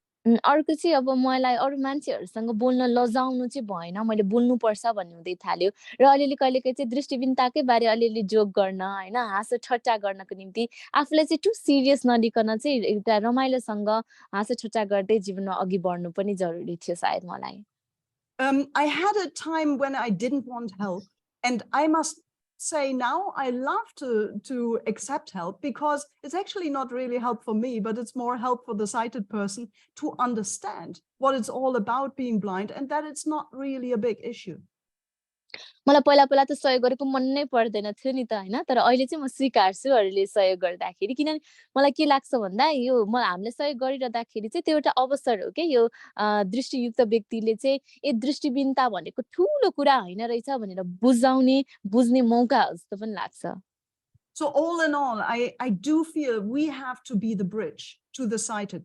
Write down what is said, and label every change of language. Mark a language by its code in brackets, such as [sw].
[ne] अर्को चाहिँ अब मलाई अरू मान्छेहरूसँग बोल्न लजाउनु चाहिँ भएन, मैले बोल्नुपर्छ भन्ने हुँदै थाल्यो र अलिअलि कहिलेकाहीँ चाहिँ दृष्टिबिनताकै बारे अलिअलि जोक गर्न हैन, हाँसो ठट्टा गर्नको निम्ति आफूलाई चाहिँ [en] too serious [ne] नलिकन चाहिँ एउटा रमाइलोसँग हाँसो ठट्टा गर्दै जीवनमा अघि बढ्नु पनि जरुरी थियो सायद मलाई। [en] I had a time when I didn't want help, and I must say now I love to accept help, because it's actually not really help for me, but it's more help for the sighted person to understand what it's all about being blind, and that it's not really a big issue. [ne] मलाई पहिला पहिला त सहयोग गरेको मन नै पर्दैन थियो नि त हैन, तर अहिले चाहिँ म स्वीकार्छु अरूले सहयोग गर्दाखेरि, किनभने मलाई के लाग्छ भन्दा यो हामीले सहयोग गरिरहँदाखेरि चाहिँ त्यो एउटा अवसर हो के, यो दृष्टियुक्त व्यक्तिले चाहिँ ए दृष्टिबिनता भनेको ठूलो कुरा हैन रहेछ भनेर बुझ्ने मौका हो जस्तो पनि लाग्छ। [en] So all in all, I do feel we have to be the bridge to the sighted.